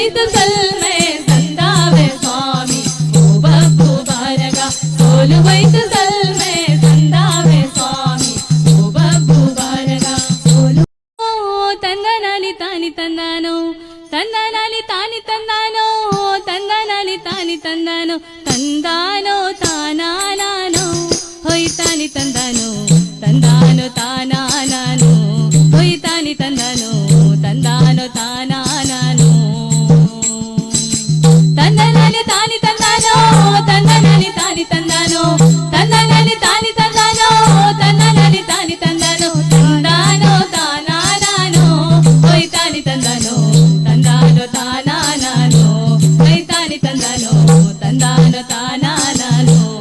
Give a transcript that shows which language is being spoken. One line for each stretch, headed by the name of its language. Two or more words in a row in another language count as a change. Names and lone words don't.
Tulu: ಸಲ್ಮೆ ತಂದಾವೆ ಸ್ವಾಮಿ ಓ ಬಬ್ಬು ಬಾರಗ ಸೋಲು ಹೋಯ್ತು ಸಲ್ಮೆ ತಂದಾವೆ ಸ್ವಾಮಿ ಓ ಬಬ್ಬು ಬಾರಗ ಸೋಲು ತಂದನಾಲಿ ತಾನಿ ತಂದಾನೋ ತಂದನಾಲಿ ತಾನಿ ತಂದಾನೋ ತಂದನಾಲಿ ತಾನಿ ತಂದಾನೋ ತಂದಾನೋ ತಾನಾನೋ ಹೊಯ್ತಾನಿ ತಂದಾನೋ ತಂದಾನೋ ತಾನಾನೋ ಹೊಯ್ತಾನಿ ತಂದಾನೋ ತಂದಾನೋ ತಾನಾನೋ ತಂದನಾಲಿ ತಾನಿ ತಂದಾನೋ ತಂದನಾಲಿ ತಾನಿ ತಂದಾನೋ ತಂದನಾಲಿ ತಾನಿ ತಂದಾನೋ ತಂದನಾಲಿ ತಾನಿ ತಂದಾನೋ ತಂದಾನೋ ತಾನಾನೋ ಹೊಯ್ತಾನಿ ತಂದಾನೋ ತಂದಾನೋ ತಾನಾನೋ ಹೊಯ್ತಾನಿ ತಂದಾನೋ ತಂದಾನೋ ತಾನಾನೋ